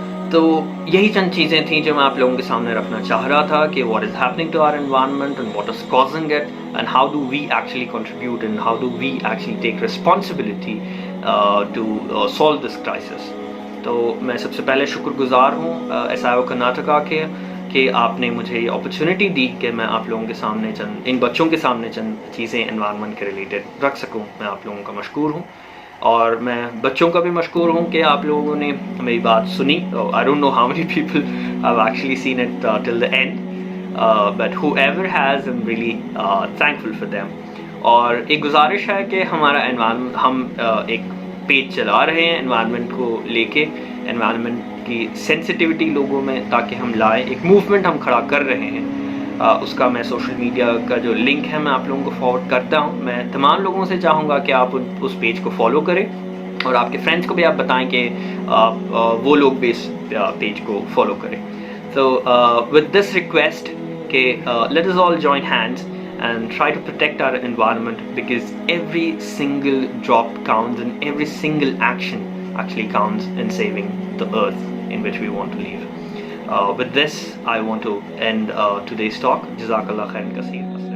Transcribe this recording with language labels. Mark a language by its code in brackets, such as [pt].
[ur] تو یہی چند چیزیں تھیں جو میں آپ لوگوں کے سامنے رکھنا چاہ رہا تھا کہ [en] what is happening to our environment and what is causing it and how do we actually contribute and how do we actually take responsibility to solve this crisis. [ur] تو میں سب سے پہلے شکر گزار ہوں SIO کرناٹکا کے کہ آپ نے مجھے یہ اپرچونٹی دی کہ میں آپ لوگوں کے سامنے ان بچوں کے سامنے چند چیزیں انوائرمنٹ کے ریلیٹڈ رکھ سکوں. میں آپ لوگوں کا مشکور ہوں, اور میں بچوں کا بھی مشکور ہوں کہ آپ لوگوں نے میری بات سنی. [en] I don't know how many people have actually seen it till the end, but whoever has, I'm really thankful for them. [ur] اور ایک گزارش ہے کہ ہمارا انوائرمنٹ, ہم ایک پیج چلا رہے ہیں انوائرمنٹ کو لے کے, انوائرمنٹ کی سینسٹیوٹی لوگوں میں تاکہ ہم لائیں, ایک موومنٹ ہم کھڑا کر رہے ہیں. اس کا میں سوشل میڈیا کا جو لنک ہے میں آپ لوگوں کو فارورڈ کرتا ہوں. میں تمام لوگوں سے چاہوں گا کہ آپ اس پیج کو فالو کریں اور آپ کے فرینڈس کو بھی آپ بتائیں کہ وہ لوگ بھی اس پیج کو فالو کریں. [en] So with this request کہ let us all join hands and try to protect our environment, because every single drop counts and every single action actually counts in saving the earth in which we want to live. With this, I want to end today's talk. [ar] Jazakallah khairan kaseer.